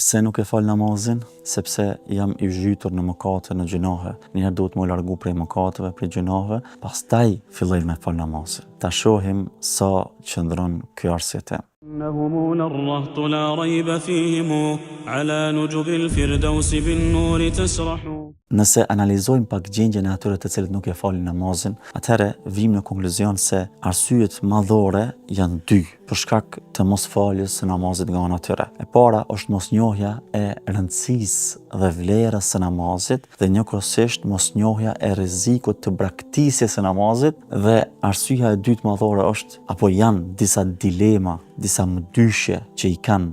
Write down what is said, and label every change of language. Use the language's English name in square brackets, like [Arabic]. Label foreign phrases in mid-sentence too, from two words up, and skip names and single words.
[Albanian] Pse nuk e fal namazin? Sepse jam i zhytur në mëkate, në gjinohe. Njëherë duhet më largu prej mëkateve, prej gjinoheve, pastaj filloj me fal namazin. Ta shohim sa qëndron ky arsye tem. [Arabic] إنهم الرهط لا ريب فيهم على نجب الفردوس بالنور تسرح. [Albanian] Nëse analizojmë pak gjendjen e atyre të cilët nuk e falin namazin, atëherë vim në konkluzion se arsyet madhore janë dy për shkak të mosfaljes së namazit nga ana tyre. E para është mosnjohja e rëndësisë dhe vlerës së namazit dhe njëkohësisht mosnjohja e rrezikut të braktisjes së namazit, dhe arsyeja e dytë madhore është apo janë disa dilema, disa mëdyshje që i kanë.